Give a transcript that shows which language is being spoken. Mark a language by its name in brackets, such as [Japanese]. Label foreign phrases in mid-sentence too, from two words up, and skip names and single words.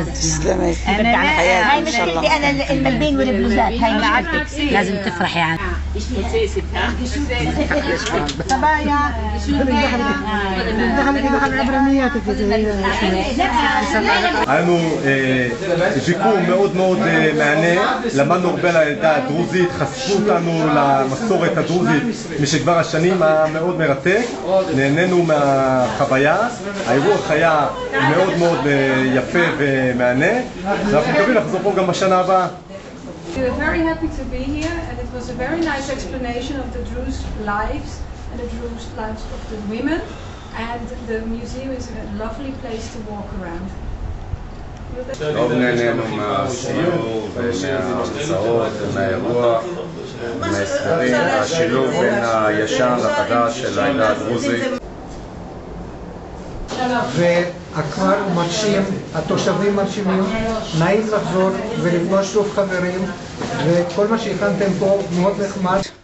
[Arabic] تسلمي. هاي مشكلتي أنا الملبين والبلوزات هاي مشكلتي لازم تفرحي يعني. طبايا [Hebrew] היה לנו ביקור מאוד מאוד מענה, למדנו הרבה על העדה הדרוזית, חשפו אותנו למסורת הדרוזית משכבר השנים, היה מאוד מרתק, נהנינו מהחוויה, האירוח היה מאוד מאוד יפה ומענה, ואנחנו מקווים לחזור פה גם בשנה הבאה. [English] We were very happy to be here, and it was a very nice explanation of the Druze lives and the Druze lives of the women, and the museum is a lovely place to walk around. [Hebrew] טוב, נהנינו מהסיור ומההרצאות ומהאירוח, מההסברים, השילוב בין הישן לחדש של העדה הדרוזית. והכפר הוא מרשים, התושבים מרשימים, נעים לחזור ולפגוש שוב חברים, וכל מה שהכנתם פה מאוד נחמד.